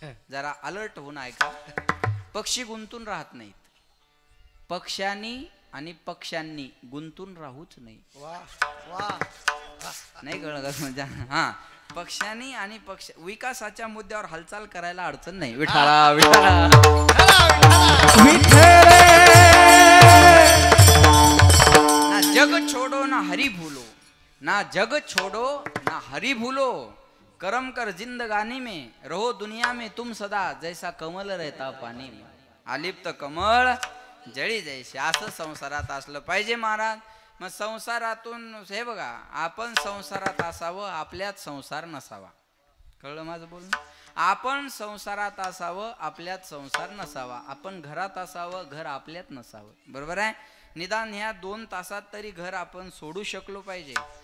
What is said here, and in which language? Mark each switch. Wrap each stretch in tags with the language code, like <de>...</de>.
<mr>जरा अलर्ट होऊन ऐका. पक्षी गुंतून राहत नाहीत. पक्ष्यांनी आणि पक्ष्यांनी गुंतून राहूच नाही. नाही कळलं का म्हणजे? हा, पक्ष्यांनी आणि पक्ष विकासाच्या मुद्द्यावर हालचाल करायला अडचण नाही.</mr> <hi>विठाला विठाला ना जग छोडो ना हरी भूलो, ना जग छोडो ना हरी भूलो, करम कर जिंदगानी में, रहो दुनिया में तुम सदा, जैसा कमल रहता पाणी में,</hi> <mr>आलिप्त कमळ जळी जैसे. असं संसारात असलं पाहिजे महाराज. मग संसारातून हे बघा, आपण संसारात असावं, आपल्यात संसार नसावा. कळलं माझं बोलणं? आपण संसारात असावं, आपल्यात संसार नसावा. आपण घरात असावं, घर आपल्यात नसावं. बरोबर आहे? निदान ह्या 2 तासात तरी घर आपण सोडू शकलो पाहिजे.</mr>